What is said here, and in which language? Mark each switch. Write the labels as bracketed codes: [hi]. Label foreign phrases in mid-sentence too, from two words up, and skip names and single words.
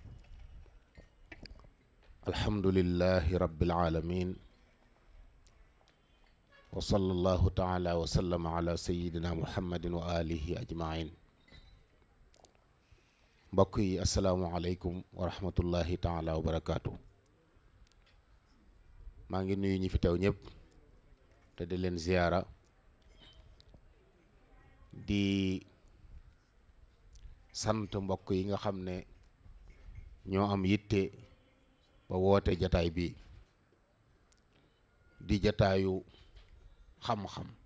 [ar] الحمد لله رب العالمين وصلى الله تعالى وسلم على سيدنا محمد وآله أجمعين بقي السلام عليكم ورحمة الله تعالى وبركاته [wo] ما ngi nuyu ñi fi teew ñëpp te di leen ziyaara di sant mbokk yi nga xam ne ñoo am yitte ba woote jataay bi di jataayu xam-xam